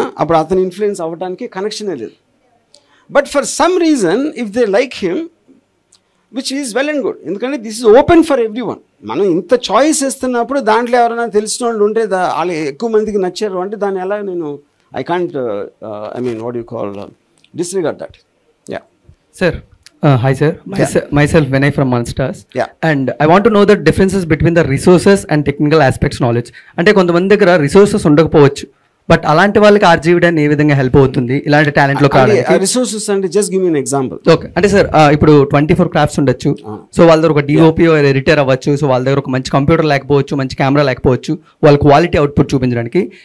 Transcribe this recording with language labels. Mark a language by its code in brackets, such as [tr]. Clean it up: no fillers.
[te] అప్పుడు అతను ఇన్ఫ్లుయెన్స్ అవ్వడానికి కనెక్షనే లేదు. [en] But for some reason if they like him which is well and good, ఎందుకంటే this is open for everyone. [te] మనం ఇంత చాయిస్ ఇస్తున్నప్పుడు దాంట్లో ఎవరైనా తెలిసిన వాళ్ళు ఉంటే వాళ్ళు ఎక్కువ మందికి నచ్చారు అంటే దాన్ని ఎలా నేను [en] I can't what you call disregard that. Yeah [te] sir. [en] Hi sir, myself Vinay from Monsters. Yeah. And I want to know the differences between the resources and technical aspects knowledge. [te] అంటే కొంతమంది దగ్గర రిసోర్సెస్ ఉండకపోవచ్చు, but అలాంటి వాళ్ళకి ఆర్జీవిడన్ ఏ విధంగా help అవుతుంది ఇలాంటి talent లో కావడానికి? [en] Resources అంటే just give me an example. [te] Okay, అంటే సార్ ఇప్పుడు 24 క్రాఫ్ట్స్ ఉండొచ్చు, సో వాళ్ళ దగ్గర ఒక డిఓపి ఎడిటర్ అవ్వచ్చు, సో వాళ్ళ దగ్గర ఒక మంచి కంప్యూటర్ లేకపోవచ్చు, మంచి కెమెరా లేకపోవచ్చు, వాళ్ళ క్వాలిటీ అవుట్పుట్ చూపించడానికి.